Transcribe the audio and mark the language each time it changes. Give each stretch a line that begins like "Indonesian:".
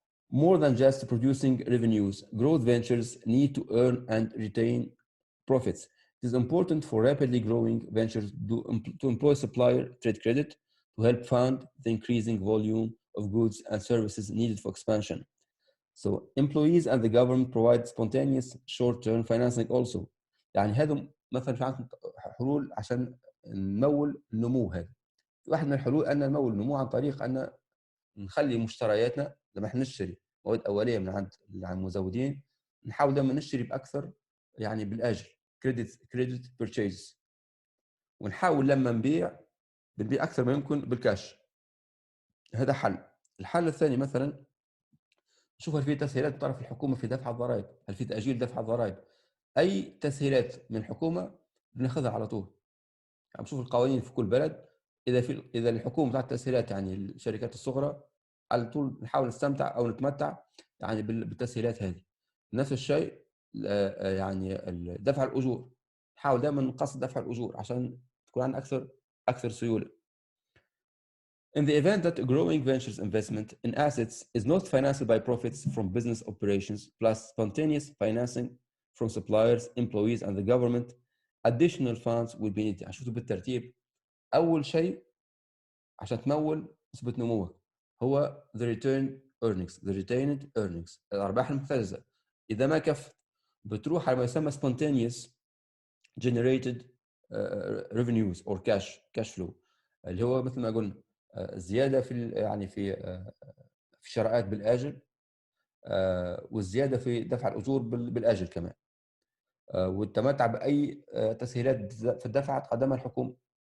English: More than just producing revenues, growth ventures need to earn and retain profits. It is important for rapidly growing ventures to employ supplier trade credit to help fund the increasing volume of goods and services needed for expansion. So employees and the government provide spontaneous short-term financing also.
Arabic: يعني هذا مثلا في عندنا حلول عشان نمول النمو. هذا واحد من الحلول ان نمول النمو عن طريق ان نخلي مشترياتنا لما احنا نشتري مواد اوليه من عند المزودين، نحاول دائما نشتري باكثر يعني بالاجل كريدت بيرتشيز، ونحاول لما نبيع اكثر ما يمكن بالكاش. هذا حل. الحل الثاني مثلا نشوف هل في تسهيلات من طرف الحكومه في دفع الضرائب، هل في تاجيل دفع الضرائب. اي تسهيلات من الحكومه بناخذها على طول. يعني نشوف القوانين في كل بلد، اذا الحكومه تعطي تسهيلات يعني الشركات الصغرى على طول نحاول نستمتع او نتمتع يعني بالتسهيلات هذه. نفس الشيء يعني دفع الاجور، نحاول دائما نقصد دفع الاجور عشان تكون عندنا اكثر سيوله.
English: In the event that a growing ventures investment in assets is not financed by profits from business operations plus spontaneous financing from suppliers, employees and the government, additional funds will be needed.
Arabic: شفتوا بالترتيب. أول شيء عشان تمول نسبة نموك هو
English: the retained earnings،
Arabic: الأرباح المحتجزة. إذا ما كفت بتروح على ما يسمى
English: spontaneous generated revenues or cash flow،
Arabic: اللي هو مثل ما قلنا زيادة في يعني في الشراءات بالآجل، والزيادة في دفع الأجور بالآجل كمان، والتمتع بأي تسهيلات في الدفع تقدمها الحكومة.